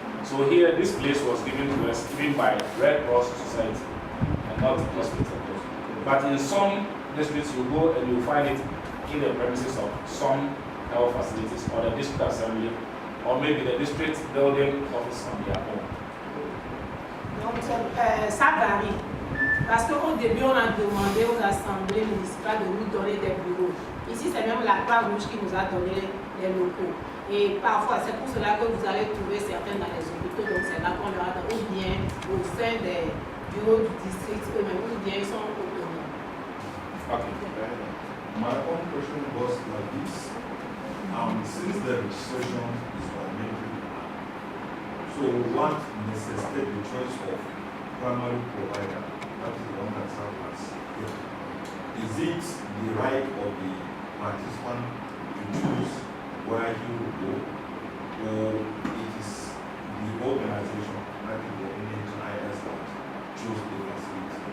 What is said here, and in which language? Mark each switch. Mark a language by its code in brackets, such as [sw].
[en] So here, this place was given to us, given by Red Cross Society and not the hospital. But in some districts, you go and you find it in the premises of some health facilities or the district assembly, or maybe the district building office on their own. [fr] Donc, ça varie. Parce qu'au début, on a demandé aux assemblées municipales de nous donner des bureaux. Ici, c'est même la Croix-Rouge qui nous a donné les locaux. Et parfois, c'est pour cela que vous allez trouver certains dans les hôpitaux, donc c'est là qu'on leur a donné, ou bien au sein des bureaux du district eux-mêmes, ou bien ils sont autonomes. [en] Okay. My own question was like this. Since the registration is mandatory, so what necessitates the choice of primary provider, that is the one that serves as is it the right of the participant to choose where he will go, or it is the organization, that is the NHIS, that choose the facility?